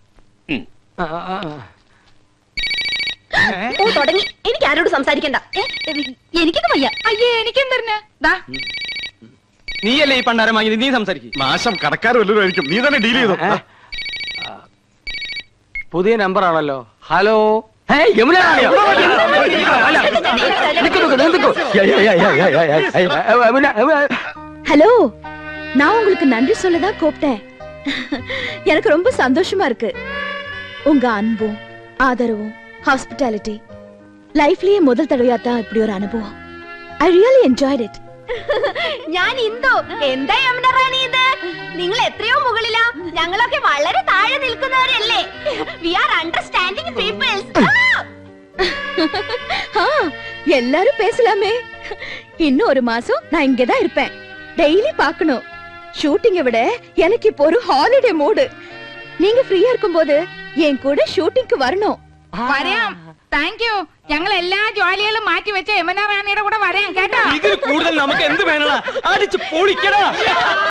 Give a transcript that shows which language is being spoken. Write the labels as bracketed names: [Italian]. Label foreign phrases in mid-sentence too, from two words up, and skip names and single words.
[Malayalam] ഓ, തുടങ്ങി. എനിക്ക് ആരോട് സംസാരിക്കണ്ട. എനിക്കൊന്നും വയ്യ. അയ്യേ, എനിക്കെന്തറിഞ്ഞ? ദാ നീയല്ലേ ഈ പണ്ടാരം വാങ്ങിയത്, നീ സംസാരിക്കും. നാശം കടക്കാർ വല്ലതും ആയിരിക്കും. നീ തന്നെ ഡീൽ ചെയ്തോ. പുതിയ നമ്പർ ആണല്ലോ. ഹലോ. യമുന [Tamil] ஹலோ, நான் உங்களுக்கு நன்றி சொல்லதான் கூப்பிட்டேன். எனக்கு ரொம்ப சந்தோஷமா இருக்கு. உங்க அன்பும் ஆதரவும் ஹாஸ்பிட்டாலிட்டி ലൈഫിലെ முதல் തടവയാത്ത இப்படி ஒரு அனுபவம். [English] I really enjoyed it. [Malayalam] ഞാൻ ഇന്ദു. എന്താ യമുന റാണി ഇത്? നിങ്ങൾ എത്രയോ മുകളിലാ. ഞങ്ങളൊക്കെ വളരെ താഴെ നിൽക്കുന്നവരല്ലേ. [English] we are understanding peoples. [Tamil] எல்லாரும் பேசலாமே. இன்னும் ஒரு மாசம் நான் இங்கதான் இருப்பேன். டெய்லி பார்க்கணும். ஷூட்டிங்கை விட எனக்கு இப்போ ஒரு ஹாலிடே மூடு. நீங்க ஃப்ரீயா இருக்கும்போது என் கூட ഷൂട്ടിംഗ് வரணும். [Malayalam] വരാം. [English] thank you. [Malayalam] ഞങ്ങൾ എല്ലാ ജോലികളും മാറ്റി വെച്ച യമുന റാണിയുടെ കൂടെ വരാം കേട്ടോ. ഇതിൽ കൂടുതൽ നമുക്ക് എന്ത് വേണ? അടിച്ച് പൊളിക്കടാ.